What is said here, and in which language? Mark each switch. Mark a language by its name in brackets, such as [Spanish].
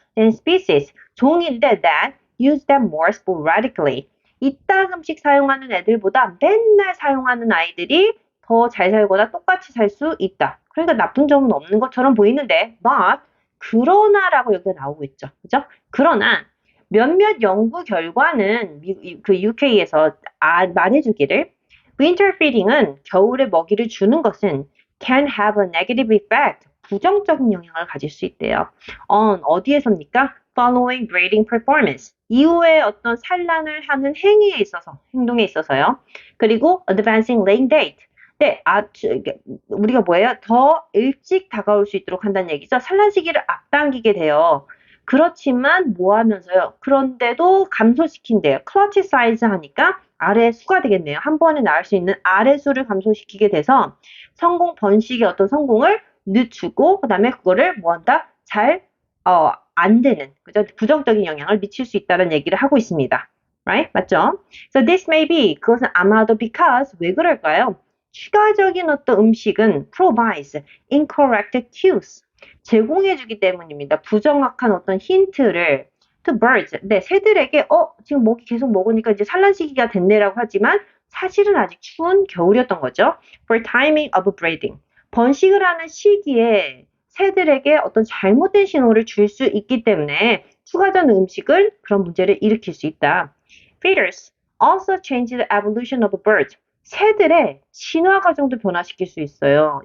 [English] than species, [Korean] 종인데 [English] that use them more sporadically, [Korean] 이따금씩 사용하는 애들보다 맨날 사용하는 아이들이 더 잘 살거나 똑같이 살 수 있다. 그러니까 나쁜 점은 없는 것처럼 보이는데, but, 그러나라고 여기가 나오고 있죠. 그죠? 그러나 몇몇 연구 결과는 그 UK에서 말해주기를 [English] winter feeding은 [Korean] 겨울에 먹이를 주는 것은 [English] can have a negative effect. [Korean] 부정적인 영향을 가질 수 있대요. on 어디에서입니까? [English] following breeding performance. [Korean] 이후에 어떤 산란을 하는 행위에 있어서, 행동에 있어서요. [English] 그리고 advancing laying date. [Korean] 네, 우리가 뭐예요? 더 일찍 다가올 수 있도록 한다는 얘기죠. 산란 시기를 앞당기게 돼요. 그렇지만 뭐 하면서요? 그런데도 감소시킨대요. 클러치 사이즈 하니까 아래 수가 되겠네요. 한 번에 낳을 수 있는 아래 수를 감소시키게 돼서 성공 번식의 어떤 성공을 늦추고 그다음에 그거를 뭐 한다? 안 되는 그죠? 부정적인 영향을 미칠 수 있다는 얘기를 하고 있습니다. Right? 맞죠? [English] So this may be [Korean] 그것은 아마도 [English] because [Korean] 왜 그럴까요? 추가적인 어떤 음식은 [English] provides incorrect cues [Korean] 제공해주기 때문입니다. 부정확한 어떤 힌트를 [English] to birds, [Korean] 네, 새들에게 지금 먹이 계속 먹으니까 이제 산란 시기가 됐네라고 하지만 사실은 아직 추운 겨울이었던 거죠. [English] For timing of breeding, [Korean] 번식을 하는 시기에 새들에게 어떤 잘못된 신호를 줄 수 있기 때문에 추가적인 음식은 그런 문제를 일으킬 수 있다. [English] Feeders also change the evolution of birds. [Korean] 새들의 진화 과정도 변화시킬 수 있어요.